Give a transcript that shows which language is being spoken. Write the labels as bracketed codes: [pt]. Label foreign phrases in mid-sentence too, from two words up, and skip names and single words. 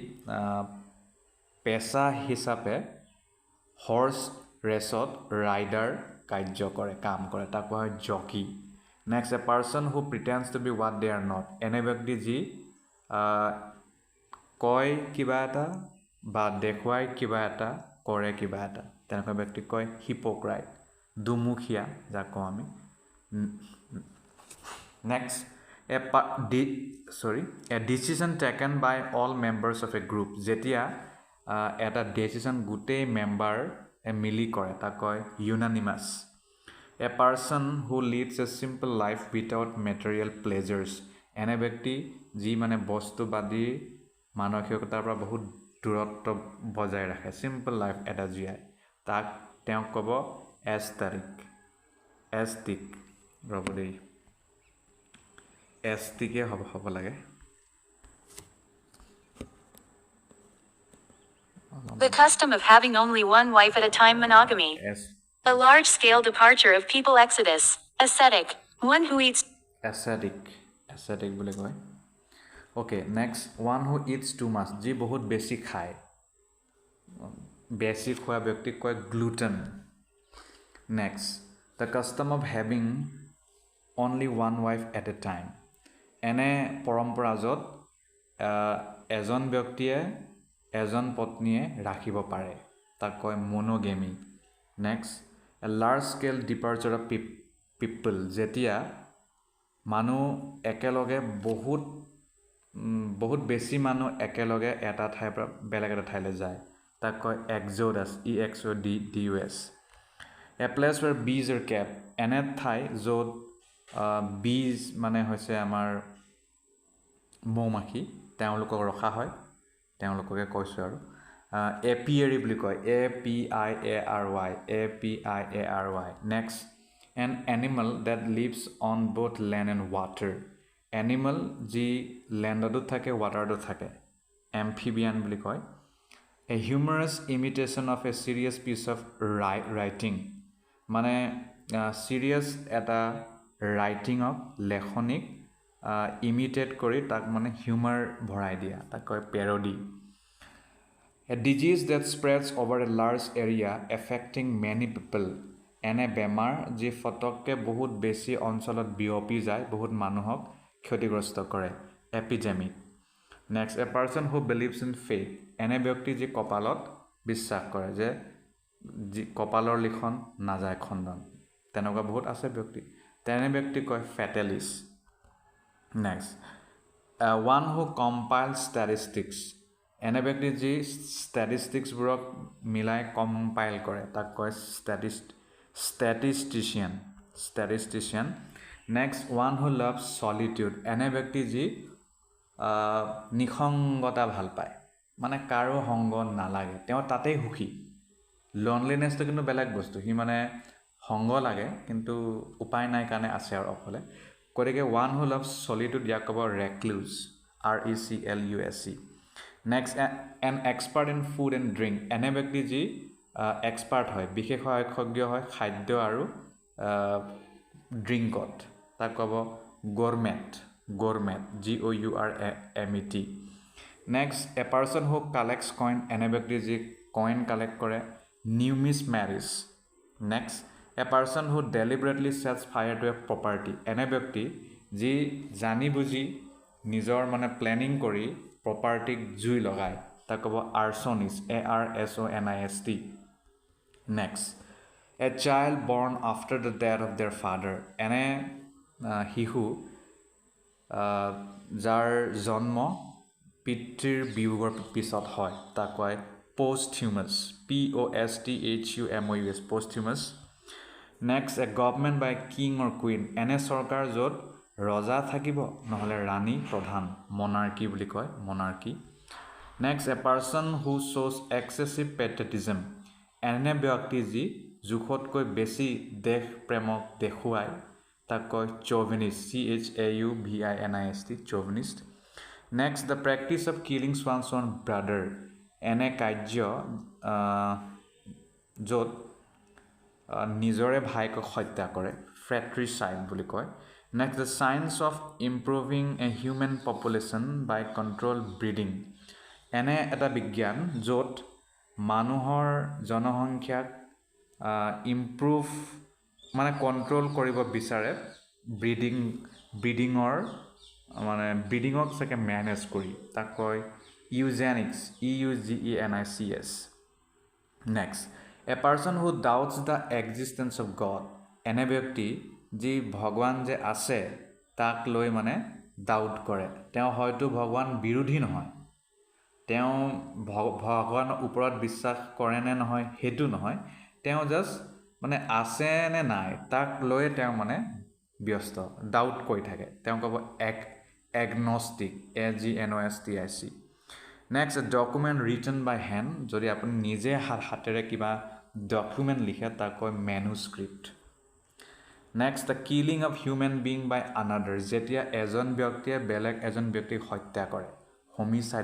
[as] পেচা হিচাপে হৰ্চ ৰেচত ৰাইডাৰ কাৰ্য কৰে কাম কৰে তাক কোৱা হয় জকি [en] next a person who pretends to be what they are not [as] এনে ব্যক্তি যি কয় কিবা এটা বা দেখুৱাই কিবা এটা কৰে কিবা এটা তেনেকুৱা ব্যক্তিক কয় হিপ'ক্ৰাইট দুমুখীয়া যাক কওঁ আমি [en] Next, a decision taken by all members of a group. [as] যেতিয়া এটা ডিচিশ্যন গোটেই মেম্বাৰ মিলি কৰে তাক কয় ইউনানিমাছ. [en] A person who leads a simple life without material pleasures. [as] এনে ব্যক্তি যি মানে বস্তুবাদী মানসিকতাৰ পৰা বহুত দূৰত্ব বজাই ৰাখে, [en] simple life [as] এটা জীয়াই, তাক তেওঁক ক'ব এষ্টিক. ৰ'ব দেই, এষ্টিকে হ'ব লাগে. [en] The custom of having only one wife at a time, monogamy. A large-scale departure of people, exodus. Ascetic, one who eats. [as] Ascetic বুলি কয়. [en] Okay, next, one who eats too much. [as] যি বহুত বেছি খায়, বেছি খোৱা ব্যক্তিক কয় gluten. [en] Next, the custom of having only one wife at a time. [as] এনে পৰম্পৰা য'ত এজন ব্যক্তিয়ে এজন পত্নীয়ে ৰাখিব পাৰে তাক কয় monogamy. [en] Next, a large scale departure of people. [as] যেতিয়া মানুহ একেলগে বহুত বেছি মানুহ একেলগে এটা ঠাইৰ পৰা বেলেগ এটা ঠাইলৈ যায় তাক কয় exodus. [en] EXODUS. A place where bees are kept. [as] এনে ঠাই য'ত bees মানে হৈছে আমাৰ মৌমাখি, তেওঁলোকক ৰখা হয়, তেওঁলোককে কৈছোঁ আৰু apiary বুলি কয়, [en] APIARY. Next, an animal that lives on both land and water. [as] Animal যি লেণ্ডতো থাকে ৱাটাৰতো থাকে, amphibian বুলি কয়. [en] A humorous imitation of a serious piece of writing. [as] মানে চিৰিয়াছ এটা ৰাইটিঙক, লেখনিক ইমিটেট কৰি তাক মানে হিউমাৰ ভৰাই দিয়া তাক কয় পেৰডি. [en] A disease that spreads over a large area affecting many people. [as] এনে বেমাৰ যি ফটককৈ বহুত বেছি অঞ্চলত বিয়পি যায়, বহুত মানুহক ক্ষতিগ্ৰস্ত কৰে, [en] epidemic. Next, a person who believes in fate. [as] এনে ব্যক্তি যি কপালত বিশ্বাস কৰে, যে যি কপালৰ লিখন নাযায় খণ্ডন, তেনেকুৱা বহুত আছে ব্যক্তি, তেনে ব্যক্তি কয় fatalist. [en] Next, one who compiles statistics. [as] এনে ব্যক্তি যি ষ্টেটিষ্টিক্সবোৰক মিলাই কম্পাইল কৰে তাক কয় statistician. [en] Next, one who loves solitude. [as] এনে ব্যক্তি যি নিসংগতা ভাল পায়, মানে কাৰো সংগ নালাগে, তেওঁ তাতেই সুখী. লনলিনেছটো কিন্তু বেলেগ বস্তু, সি মানে সংগ লাগে কিন্তু উপায় নাই কাৰণে আছে আৰু অকলে, গতিকে [en] one who loves solitude [as] ইয়াক ক'ব recluse. [en] RECLUSE. Next, an expert in food and drink. [as] এনে ব্যক্তি যি এক্সপাৰ্ট হয়, বিশেষজ্ঞ হয় খাদ্য আৰু ড্ৰিংকত, তাক ক'ব gourmet. [en] GOURMET. Next, a person who collects coin. [as] এনে ব্যক্তি যি [en] coin collect [as] কৰে, [en] numismatist. Next, a person who deliberately sets fire to a property. [as] এনে ব্যক্তি যি জানি বুজি নিজৰ মানে প্লেনিং কৰি প্ৰপাৰ্টিক জুই লগায় তাক ক'ব arsonist. [en] ARSONIST. Next, a child born after the death of their father. [as] এনে শিশু যাৰ জন্ম পিতৃৰ বিয়োগৰ পিছত হয় তাক কয় posthumous. [en] POSTHUMOUS. posthumous. Next, a government by king or queen. [as] এনে চৰকাৰ য'ত ৰজা থাকিব নহ'লে ৰাণী প্ৰধান, monarchy বুলি কয়, [en] monarchy. Next, a person who shows excessive patriotism. [as] এনে ব্যক্তি যি জোখতকৈ বেছি দেশ প্ৰেমক দেখুৱায় তাক কয় chauvinist. [en] CHAUVINIST. chauvinist. Next, the practice of killing one's own brother. [as] এনে কাৰ্য য'ত নিজৰে ভাইকক হত্যা কৰে, fratricide বুলি কয়. [en] Next, the science of improving a human population by controlled breeding. [as] এনে এটা বিজ্ঞান য'ত মানুহৰ জনসংখ্যাক ইম্প্ৰুভ মানে কণ্ট্ৰল কৰিব বিচাৰে ব্ৰিডিঙৰ মানে ব্ৰিডিঙক চাগে মেনেজ কৰি, তাক কয় eugenics. [en] EUGENICS. Next, a person who doubts the existence of God. [as] এনে ব্যক্তি যি ভগৱান যে আছে তাক লৈ মানে ডাউট কৰে তেওঁ হয়তো ভগৱান বিৰোধী নহয় তেওঁ ভগৱানৰ ওপৰত বিশ্বাস কৰে নে নহয় হেতু নহয় তেওঁ জাস্ট মানে আছে নে নাই তাক লৈ তেওঁ মানে ব্যস্ত ডাউট কৰি থাকে তেওঁ ক'ব [en] agnostic AGNOSTIC next document written by hand [as] যদি আপুনি নিজে হাতেৰে কিবা ডকুমেণ্ট লিখে তাক কয় [en] manuscript next the killing of human being by another [as] যেতিয়া এজন ব্যক্তিয়ে বেলেগ এজন ব্যক্তিক হত্যা কৰে হোমিচাইড